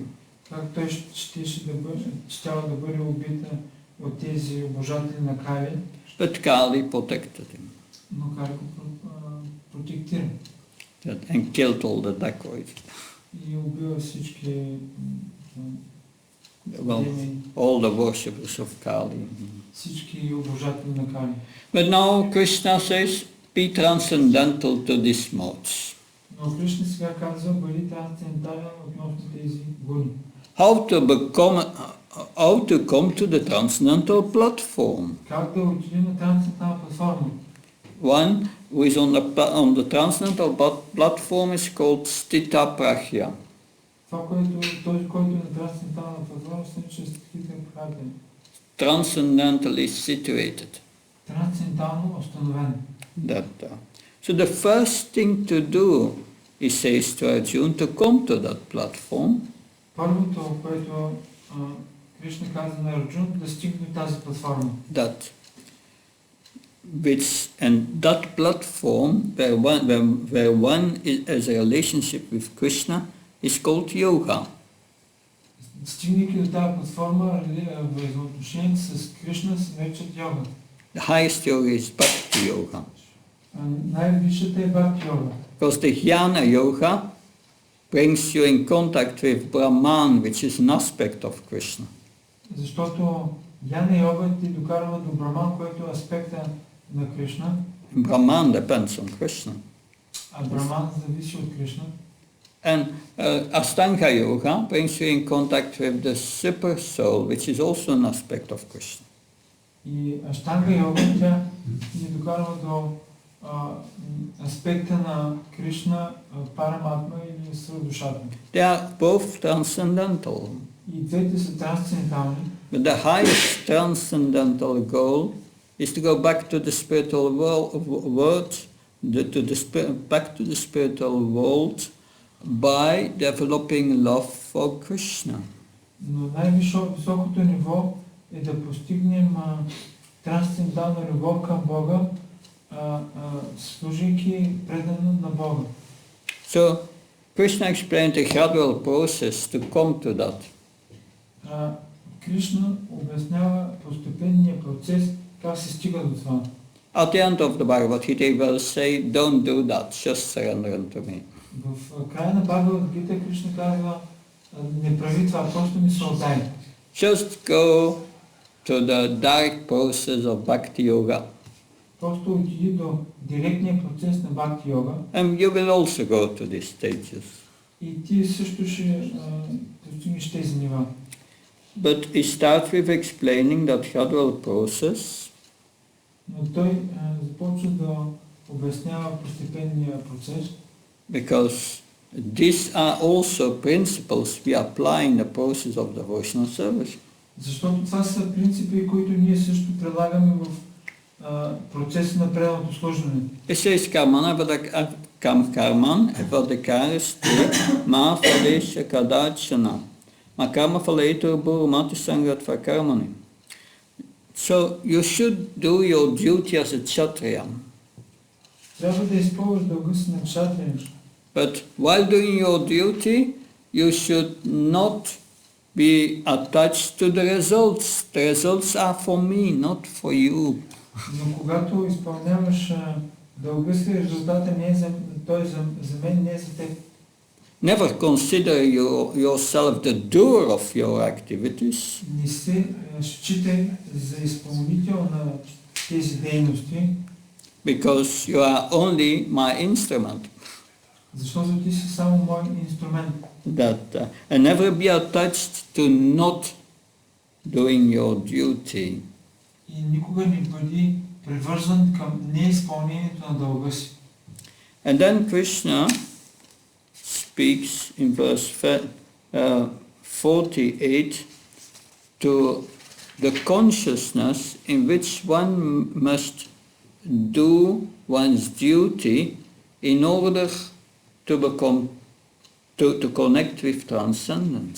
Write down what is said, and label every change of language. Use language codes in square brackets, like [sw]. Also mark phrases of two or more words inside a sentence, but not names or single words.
[bg] как той щял да бъде убит от тези обожатели на Кали, [en] But Kali protected him [bg] но Кали го протектира [en] and killed all the dacoits. [bg] и убива всички [en] Well, all the worshippers of Kali. [bg] всички обожатели на Кали. [en] But now Krishna says, be transcendental to these modes. [bg] Но Кришна сега казва, бъди трансцендентален относно тези гуни. [en] How to come to the transcendental platform? [bg] Как да отидем на трансцендентална платформа? [en] One who is on the transcendental platform is called Stita Prajna. [bg] Това, този, който е на трансцендентална платформа, се нарича Стита Прахя. [en] Transcendentally situated. [bg] Трансцендентално установен. [en] So the first thing to do, he says to Arjuna, to come to that platform. [bg] Първото, което Кришна каза на Арджун, да стигне до тази платформа. [en] And that platform, where one has a relationship with Krishna, is called yoga. [bg] Стигнайки до тази платформа, взаимоотношение с Кришна се наричат йога. [en] The highest yoga is bhakti yoga. [bg] Най-висшата е бхакти йога. [en] Because the jnana yoga brings you in contact with Brahman, which is an aspect of Krishna. [bg] Защото Яна йога ти докарва до Браман, който е аспекта на Кришна. [en] Brahman depends on Krishna. [bg] А Браман зависи от Кришна. [en] And Ashtanga yoga brings you in contact with the super soul, which is also an aspect of Krishna. [bg] И Аштанга йога тя ни докарва до аспекта на Кришна, Параматма или Свърдушатма. [en] They are both transcendental. [bg] И двете са трансцендентални. [en] But the highest transcendental goal is to go back to the spiritual world, back to the spiritual world by developing love for Krishna. [bg] Но най-високото ниво е да постигнем трансцендентална любов към Бога, служейки предано на Бога. [en] So Krishna explained a gradual process to come to that. [bg] Кришна обяснява постепенния процес, как се стига до това. [en] At the end of the Bhagavad Gita, he will say, don't do that, just surrender unto me. [bg] В края на Бхагавад Гита Кришна казва, не прави това, просто ми се отдай. [en] Just go to the direct process of Bhakti Yoga. [bg] Просто отиди до директния процес на Бхакти йога [en] And you will also go to these stages. [bg] и ти също ще достигнеш тези нива. [en] But he starts with explaining that gradual process [bg] Но той започва да обяснява постепенния процес, [en] because these are also principles we apply in the process of devotional service. [bg] защото това са принципи, които ние също прилагаме в процеса на преданото служене. [sa] It says karman evadekaristi ma falesha kadachana makama faletur burmati sangatva karmani. [en] So you should do your duty as a kshatriya. [bg] Трябва да изпълниш дълга си на кшатрия. [en] But while doing your duty, you should not be attached to the results. The results are for me, not for you. [bg] Но когато изпълняваш дълга си, резултата не е той за мен, не е за теб. [en] Never consider yourself the doer of your activities. [bg] Не се считай за изпълнител на тези дейности, [en] Because you are only my instrument. [bg] защото ти си само мой инструмент. [en] And never be attached to not doing your duty. [bg] И никога не бъди привързан към неизпълнението на дълга си. [en] And then Krishna speaks in verse 48 to the consciousness in which one must do one's duty in order to connect with transcendence.